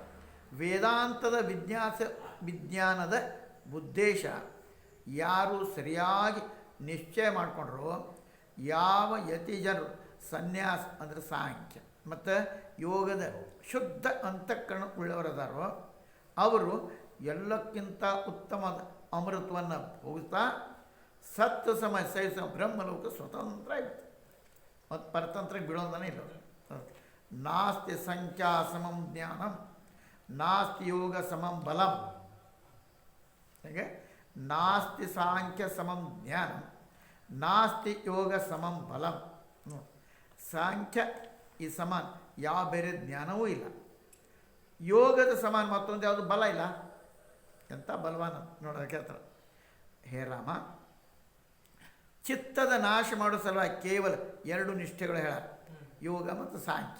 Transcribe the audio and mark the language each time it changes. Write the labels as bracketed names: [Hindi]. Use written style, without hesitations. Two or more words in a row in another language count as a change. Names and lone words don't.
[Kannada] ವೇದಾಂತದ ವಿಜ್ಞಾನದ ಉದ್ದೇಶ ಯಾರು ಸರಿಯಾಗಿ ನಿಶ್ಚಯ ಮಾಡಿಕೊಂಡ್ರು, ಯಾವ ಯತಿ ಜನರು ಸನ್ಯಾಸ ಅಂದರೆ ಸಾಂಖ್ಯ ಮತ್ತು ಯೋಗದ ಶುದ್ಧ ಅಂತಃಕರಣ ಉಳ್ಳವರದಾರೋ ಅವರು ಎಲ್ಲಕ್ಕಿಂತ ಉತ್ತಮದ ಅಮೃತವನ್ನು ಭೋಗಿಸ್ತಾ ಸತ್ವ ಸಮಯ ಸಹಿತ ಬ್ರಹ್ಮಲೋಕ ಸ್ವತಂತ್ರ ಇರುತ್ತೆ. ಮತ್ತು ಪರತಂತ್ರಕ್ಕೆ ಬಿಡೋದನೇ ಇಲ್ಲ. [Sanskrit] ನಾಸ್ತಿ ಸಂಖ್ಯಾ ಸಮಂ ಜ್ಞಾನಂ ನಾಸ್ತಿ ಯೋಗ ಸಮಂ ಬಲಂ. [Kannada] ಹೇಗೆ? [Sanskrit] ನಾಸ್ತಿ ಸಾಂಖ್ಯ ಸಮಂ ಜ್ಞಾನಂ ನಾಸ್ತಿ ಯೋಗ ಸಮಂ ಬಲಂ. [Kannada] ಸಾಂಖ್ಯ ಈ ಸಮಾನ ಯಾವ ಬೇರೆ ಜ್ಞಾನವೂ ಇಲ್ಲ. ಯೋಗದ ಸಮಾನ ಮತ್ತೊಂದು ಯಾವುದು ಬಲ ಇಲ್ಲ. ಎಂಥ ಬಲವಾನ ನೋಡೋಕೆ ಹೇಳ್ತಾರೆ. ಹೇ ರಾಮ, ಚಿತ್ತದ ನಾಶ ಮಾಡೋ ಸಲುವಾಗಿ ಕೇವಲ ಎರಡು ನಿಷ್ಠೆಗಳು ಹೇಳ, ಯೋಗ ಮತ್ತು ಸಾಂಖ್ಯ.